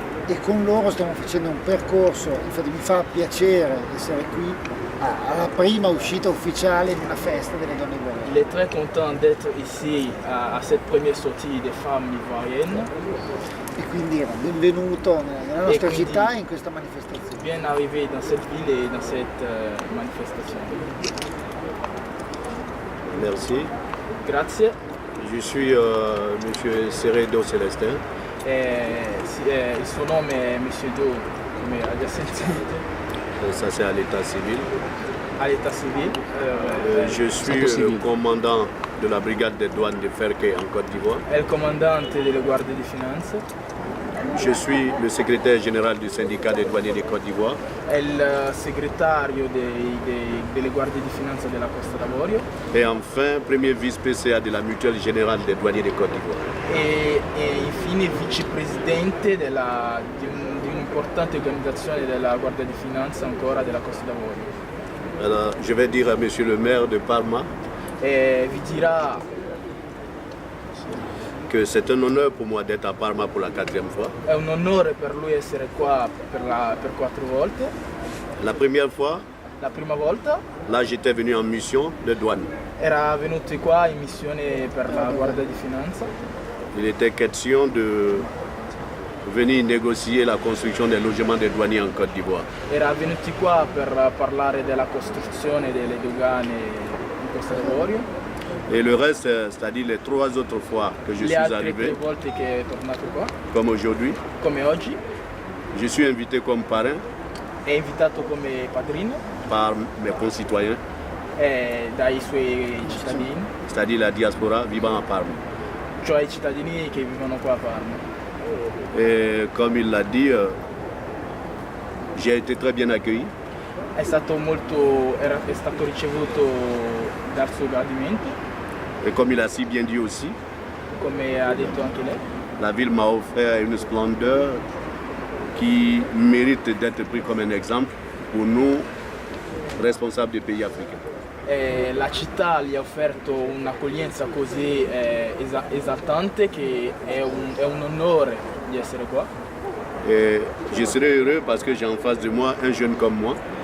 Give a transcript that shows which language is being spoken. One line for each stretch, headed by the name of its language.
Italian: E con loro stiamo facendo un percorso, infatti mi fa piacere essere qui alla prima uscita ufficiale di una festa delle donne ivoriane.
French: Il est très content d'être ici à cette première sortie des femmes ivoiriennes.
Italian: E quindi benvenuto nella nostra quindi città e in questa manifestazione.
French: Bien arrivé dans cette ville et dans cette manifestation. Merci.
Italian: Grazie.
French: Je suis M. Seredo Celestin.
Italian: Il suo nome è Monsieur Do, come ha già sentito,
French: Ça, c'est à l'état civil.
Italian: all'età civile.
French: Je suis le commandant de la brigade des douanes de Ferke en Côte d'Ivoire.
Italian: È il comandante delle guardie di finanza,
French: Je suis le secrétaire général du syndicat des douaniers de Côte d'Ivoire.
Italian: è il segretario delle guardie di finanza della Costa d'Avorio
French: Et enfin, premier vice-PCA de la mutuelle générale des douaniers de Côte d'Ivoire.
Italian: e infine vicepresidente di un'importante organizzazione della Guardia di Finanza ancora della Costa d'Avorio.
French: Alors, je vais dire à monsieur le maire de Parma
Italian: E vi dirà
French: que c'est un honneur pour moi d'être à Parma pour la 4e fois.
Italian: è un onore per lui essere qua per 4 volte.
French: La première fois,
Italian: La prima volta
French: là j'étais venu en mission de douane.
Italian: era venuto qua in missione per la Guardia di Finanza.
French: Il était question de venir négocier la construction des logements des douaniers en Côte d'Ivoire.
Italian: Era venuti qua per parlare della costruzione delle dogane in Costa d'Avorio.
French: Et le reste, c'est-à-dire les 3 autres fois que je Le suis
Italian: altre 3
French: arrivé,
Italian: volte che è tornato qua,
French: comme aujourd'hui,
Italian: come oggi,
French: je suis invité comme parrain
Italian: è invitato come padrino
French: par mes concitoyens,
Italian: dai suoi cittadini,
French: c'est-à-dire la diaspora vivant à Parme.
Italian: cioè i cittadini che vivono qua a Parma.
French: Et comme il l'a dit, j'ai été très bien accueilli.
Italian: è stato ricevuto dal suo gradimento,
French: Et comme il a si bien dit aussi,
Italian: come ha detto anche lei.
French: la ville m'a offert une splendeur qui mérite d'être pris comme un exemple pour nous, responsables des pays africains.
Italian: La città gli ha offerto un'accoglienza così esaltante che è un onore di essere qua.
French: Et je serai heureux parce que j'ai en face de moi un jeune comme moi